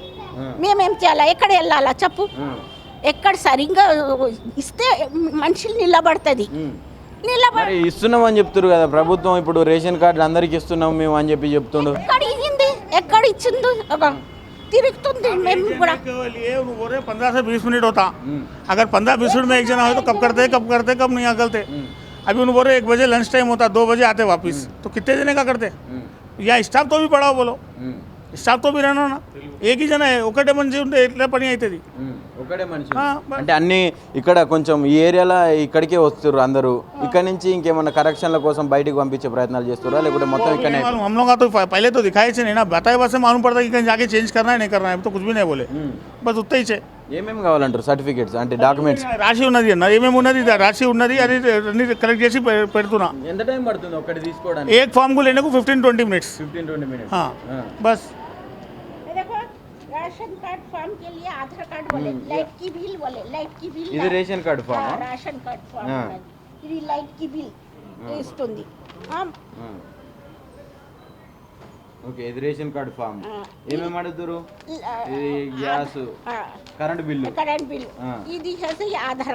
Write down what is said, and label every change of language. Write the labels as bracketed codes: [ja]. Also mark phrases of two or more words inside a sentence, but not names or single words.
[te] మేమేం చేయాలా, ఎక్కడ వెళ్ళాలా చెప్పు? ఎక్కడ సరిగ్గా ఇస్తే మనుషులు నిలబడుతుంది. మరి ఇస్తున్నాం అని చెప్తారు కదా ప్రభుత్వం, ఇప్పుడు రేషన్ కార్డు అందరికి ఇస్తున్నాం మేము అని చెప్పి చెప్తుండ్రు. ఎక్కడ ఇచ్చింది, ఎక్కడ ఇచ్చింది? తిరుగుతుంది మేము కూడా. [hi] 15 से 20 मिनट होता, अगर 15-20 मिनट में एक जना हो तो कब करते कब नहीं करते। अभी उन्हें बोल रहे 1 बजे लंच टाइम होता, 2 बजे आते वापस, तो कितने जने का करते? या स्टाफ तो भी पड़ा बोलो, [te] స్టాఫ్ తో మీరేనా [hi] एकी जन [te] ఒకటే మనిషి ఉంటే ఎట్లా పని అవుతుంది? ఒకటే మనిషి అంటే అన్ని ఇక్కడ కొంచెం ఈ ఏరియాలో ఇక్కడికే వస్తారు అందరూ. ఇక్కడ నుంచి ఇంకేమన్నా కరెక్షన్ల కోసం బయటికి పంపించే ప్రయత్నాలు చేస్తారా లేకపోతే మొత్తం ఇక్కడనే? [hi] हम लोग तो पहले तो दिखाए थे ना, बताए बस से मालूम पड़ता कि कहीं जाके चेंज करना है नहीं करना है, तो कुछ भी नहीं बोले, बस उतना ही छे. [te] ఏమేమి కావాలంటారు? సర్టిఫికేట్స్ అంటే డాక్యుమెంట్స్ రాశి ఉన్నది అన్న, ఏమేమి ఉన్నది రాశి ఉన్నది, అది అన్ని కలెక్ట్ చేసి పెడుతున్నా. ఎంత టైం పడుతుంది ఒకటి తీసుకోవడానికి? [hi] एक फॉर्म को लेने को 15-20 मिनट्स. 15-20 मिनट. हाँ बस. देखो राशन कार्ड फॉर्म के लिए आधार कार्ड बोले, लाइट की बिल बोले, लाइट की बिल [te] ఇది రేషన్ కార్డు ఫామ్. రేషన్ కార్డ్ ఫామ్ ఇది లైట్ కి బిల్ ఇస్తుంది. ఓకే, ఇది రేషన్ కార్డు ఫామ్. ఏమేమి అడుగుతారు? ఇది గ్యాస్, కరెంట్ బిల్లు, ఇది ఆధార్